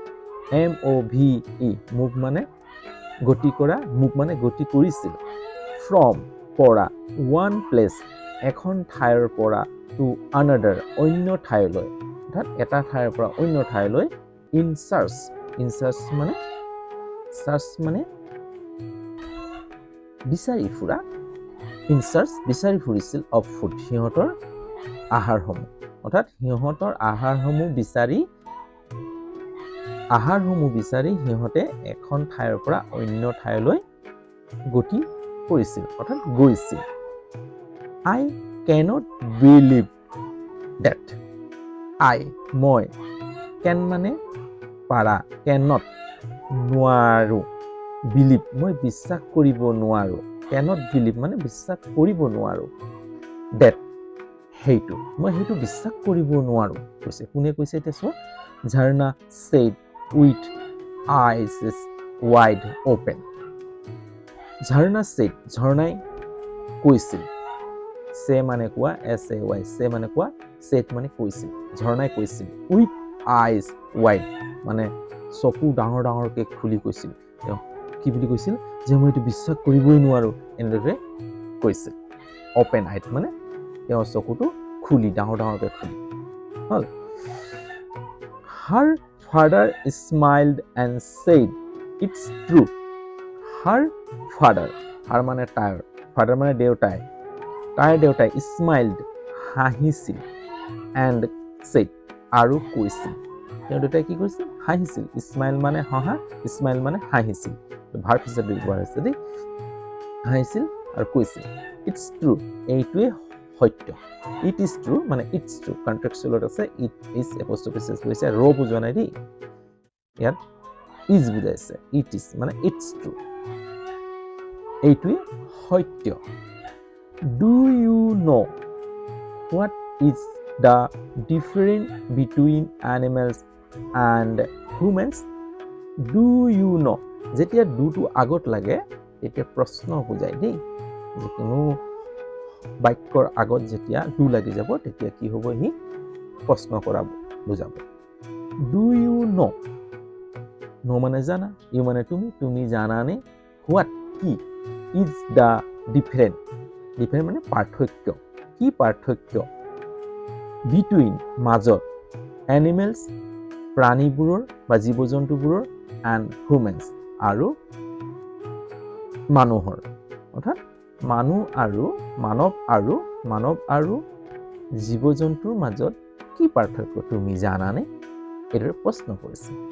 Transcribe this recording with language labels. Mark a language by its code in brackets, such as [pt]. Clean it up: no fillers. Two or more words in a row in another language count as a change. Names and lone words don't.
[as] move মানে গতি কৰা move মানে গতি কৰিছিল from পৰা [en] one place [as] এখন ঠাইৰ পৰা [en] to another [as] অন্য ঠাইলৈ অৰ্থাৎ এটা ঠাইৰ পৰা অন্য ঠাইলৈ [en] in search [as] মানে বিচাৰি ফুৰা [en] in search [as] বিচাৰি ফুৰিছিল [en] of food [as] সিহঁতৰ আহাৰসমূহ অৰ্থাৎ সিহঁতৰ আহাৰসমূহ বিচাৰি সিহঁতে এখন ঠাইৰ পৰা অন্য ঠাইলৈ গতি কৰিছিল অৰ্থাৎ গৈছিল [en] I cannot believe that [as] মই can মানে পাৰা cannot নোৱাৰো believe মই বিশ্বাস কৰিব নোৱাৰো [en] cannot believe [as] মানে বিশ্বাস কৰিব নোৱাৰো that সেইটো মই সেইটো বিশ্বাস কৰিব নোৱাৰো কৈছে কোনে কৈছে এতিয়া চোৱা ঝৰ্ণা [en] said with eyes wide open [as] ঝৰ্ণা said ঝৰ্ণাই কৈছিল say মানে কোৱা say মানে কোৱা said মানে কৈছিল ঝৰ্ণাই কৈছিল [en] with eyes wide [as] মানে চকু ডাঙৰ ডাঙৰকৈ খুলি কৈছিল তেওঁ কি বুলি কৈছিল যে মই এইটো বিশ্বাস কৰিবই নোৱাৰো এনেদৰে কৈছিল [en] open eyed [as] মানে তেওঁৰ চকুটো খুলি ডাঙৰ ডাঙৰকৈ খুলি হল [en] her father smiled and said it's true her father [as] মানে তাইৰ father মানে দেউতাই তাইৰ দেউতাই smiled হাঁহিছিল [en] and said [as] আৰু কৈছিল তেওঁৰ দেউতাই কি কৰিছিল হাঁহিছিল smile মানে হাঁহা smile মানে হাঁহিছিল ভাৰ্ব হিচাপে ব্যৱহাৰ হৈছে দেই হাঁহিছিল আৰু কৈছিল [en] it's true [as] এইটোৱে সত্য [en] it is true [as] মানে [en] it's true [as] কন্টেক্সচুৱেলত আছে [en] it is apostrophe s [as] কৈছে ৰ বুজোৱা নাই দেই ইয়াত is বুজাইছে [en] it is [as] মানে [en] it's true [as] এইটোৱে সত্য [en] do you know what is the difference between animals and humans do you know [as] যেতিয়া [en] do to [as] আগত লাগে তেতিয়া প্ৰশ্ন বুজায় দেই যিকোনো বাক্যৰ আগত যেতিয়া do লাগি যাব তেতিয়া কি হ'ব হি প্ৰশ্ন কৰা বুজাব [en] do you know [as] no মানে জানা you মানে তুমি জানানে what কি [en] is the difference [as] ডিফাৰেণ্ট মানে পাৰ্থক্য কি পাৰ্থক্য বিটুইন মাজত এনিমেলছ প্ৰাণীবোৰৰ বা জীৱ জন্তুবোৰৰ [en] and humans [as] আৰু মানুহৰ অৰ্থাৎ মানৱ আৰু জীৱ জন্তুৰ মাজত কি পাৰ্থক্য তুমি জানানে এইদৰে প্ৰশ্ন কৰিছে